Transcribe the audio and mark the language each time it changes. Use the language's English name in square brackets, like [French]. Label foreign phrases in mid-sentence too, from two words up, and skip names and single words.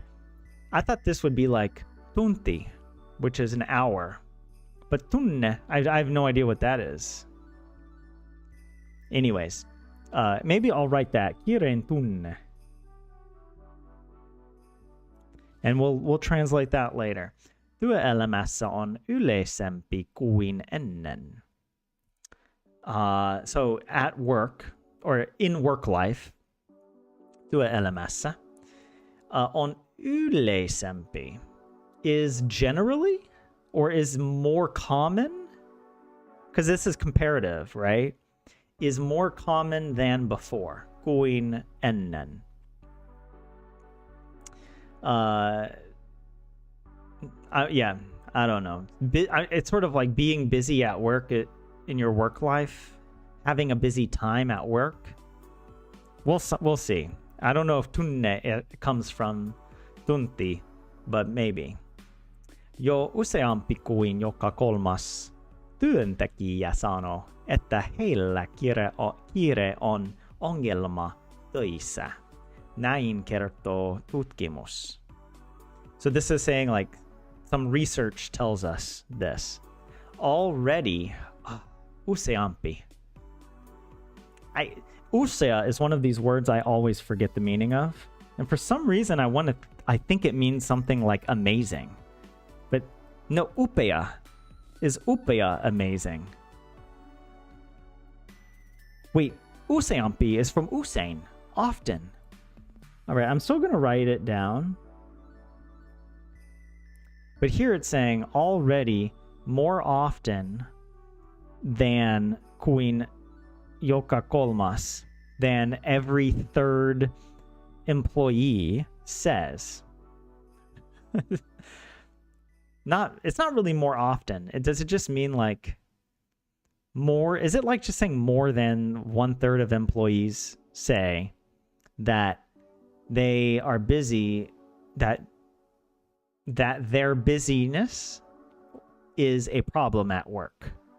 [English] I thought this would be like tunti, which is an hour. But tunne, I have no idea what that is. Anyways, maybe I'll write that. [Finnish] Kiren tunne. [English] And we'll translate that later. [Finnish] Työelämässä on yleisempi kuin ennen. [English] So at work, or in work life, [Finnish] työelämässä, on yleisempi [English] is generally, or is more common, because this is comparative, right? Is more common than before, [Finnish] kuin ennen. [English] Yeah, I don't know. It's sort of like being busy at work in your work life, having a busy time at work. We'll see. I don't know if tunne comes from tunti, but maybe. [Finnish] Jo useampi kuin joka kolmas työntekijä sanoo, että heillä kiire on ongelma töissä. Näin kertoo tutkimus. [English] So this is saying, like, some research tells us this. Already, useampi. Usea is one of these words I always forget the meaning of. And for some reason, I think it means something like amazing. But no, upea. Is upea amazing? Wait, useampi is from usein, often. All right, I'm still going to write it down. But here it's saying already more often than [Finnish] kuin joka kolmas, [English] than every third employee says. It's not really more often. Does it just mean like more? Is it like just saying more than 1/3 of employees say that they are busy, that their busyness is a problem at work?